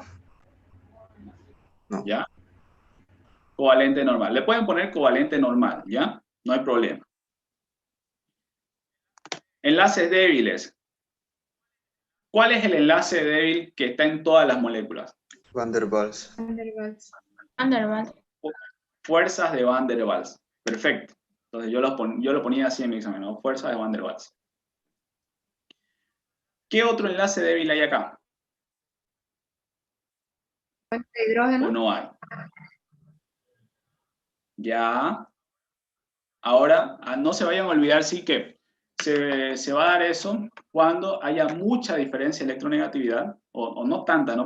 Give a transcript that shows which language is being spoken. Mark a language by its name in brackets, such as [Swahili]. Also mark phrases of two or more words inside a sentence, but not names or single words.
[Spanish] No. ¿Ya? Covalente normal. Le pueden poner covalente normal, ¿ya? No hay problema. Enlaces débiles. ¿Cuál es el enlace débil que está en todas las moléculas? Van der Waals. Van der Waals. Van der Waals. Fuerzas de Van der Waals. Perfecto. Entonces yo lo ponía así en mi examen, ¿no? Fuerzas de Van der Waals. ¿Qué otro enlace débil hay acá? Puente de hidrógeno. ¿O no hay? Ya. Ahora, no se vayan a olvidar, sí, que se va a dar eso cuando haya mucha diferencia de electronegatividad, o no tanta, ¿no?